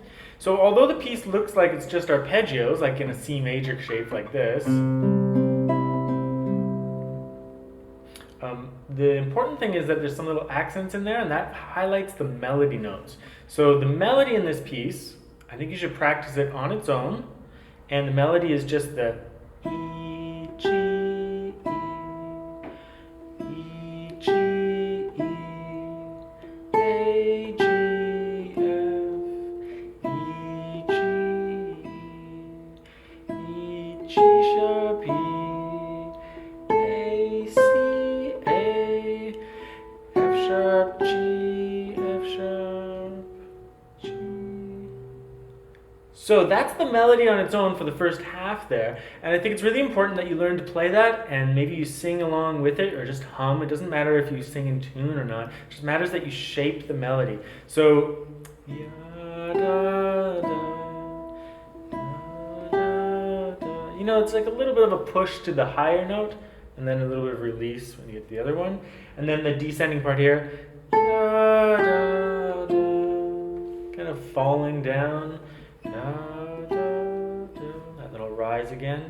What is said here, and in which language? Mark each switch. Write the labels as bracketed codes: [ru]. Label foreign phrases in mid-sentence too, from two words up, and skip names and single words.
[en] So although the piece looks like it's just arpeggios, like in a C major shape like this, the important thing is that there's some little accents in there, and that highlights the melody notes. So the melody in this piece, I think you should practice it on its own, and the melody is just the E, G, E, G, E, A, G, F, E, G, E, G sharp, E, A, C, A, F sharp, G, F sharp, G. So that's the melody on its own for the first half there, and I think it's really important that you learn to play that, and maybe you sing along with it or just hum. It doesn't matter if you sing in tune or not. It just matters that you shape the melody. So ya, da, da, da, da, da. You know, it's like a little bit of a push to the higher note, and then a little bit of release when you get the other one, and then the descending part here, da, da, da, kind of falling down. Da, da, da, that little rise again.